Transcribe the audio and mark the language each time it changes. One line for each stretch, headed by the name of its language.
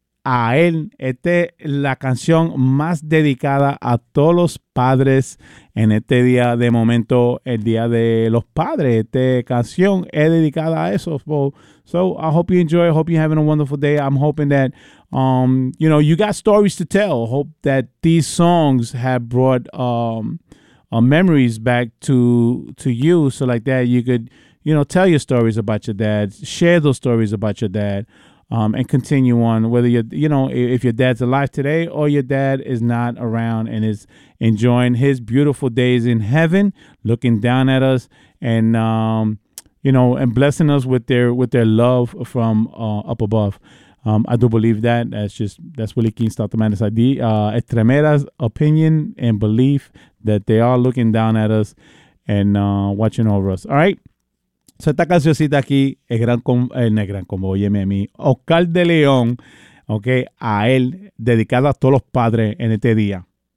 Spanish: A él, esta es la canción más dedicada a todos los padres en este día de momento, el Día de los Padres. Esta canción es dedicada a eso.
English: So I hope you enjoy. I hope you're having a wonderful day. I'm hoping that, you know, you got stories to tell. Hope that these songs have brought memories back to you so like that you could, you know, tell your stories about your dad, share those stories about your dad. And continue on, whether you're, you know, if your dad's alive today or your dad is not around and is enjoying his beautiful days in heaven, looking down at us and, you know, and blessing us with their love from up above. I do believe that. That's Willie King Stoutemanis ID. Extremera's opinion and belief that they are looking down at us and watching over us. All right.
Spanish: So esta cancioncita aquí es gran combo, óyeme a mí, Oscar de León, okay, a él, dedicada a todos los padres en este día.